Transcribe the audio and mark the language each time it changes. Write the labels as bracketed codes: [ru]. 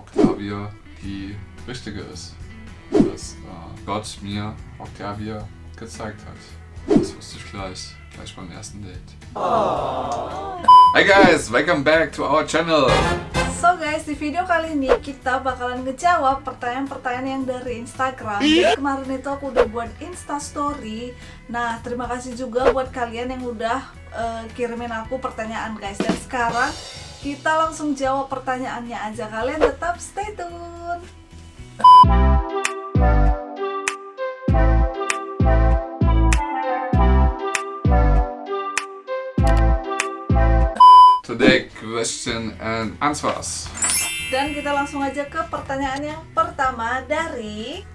[de] Octavia die richtige ist. Dass Gott mir Octavia gezeigt hat. Das wusste ich gleich beim ersten Date. [en] Hi guys, welcome back to our channel. [id] So guys, di video kali ini kita bakalan ngejawab pertanyaan-pertanyaan yang dari Instagram. Jadi kemarin itu aku udah buat Insta Story. Nah, terima kasih juga buat kalian yang udah kirimin aku pertanyaan guys. Dan sekarang kita langsung jawab pertanyaannya aja. Kalian tetap stay tune. [en] Today question and answers. [id] Dan kita langsung aja ke pertanyaan yang pertama dari